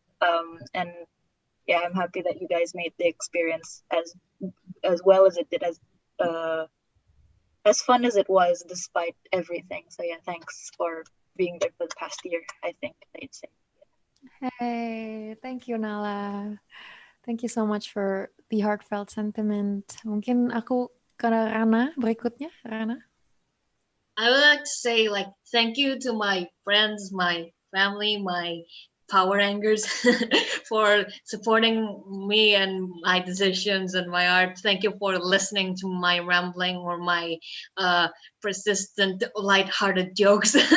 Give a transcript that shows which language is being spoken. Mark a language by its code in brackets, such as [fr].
[en] And yeah, I'm happy that you guys made the experience as well as it did, as fun as it was despite everything. So yeah, thanks for being there for the past year, I think they'd say. Hey, thank you, Nala. Thank you so much for the heartfelt sentiment. [id] Mungkin aku ke Rana berikutnya, Rana. [en] I would like to say like thank you to my friends, my family, my power rangers for supporting me and my decisions and my art. Thank you for listening to my rambling or my persistent light-hearted jokes.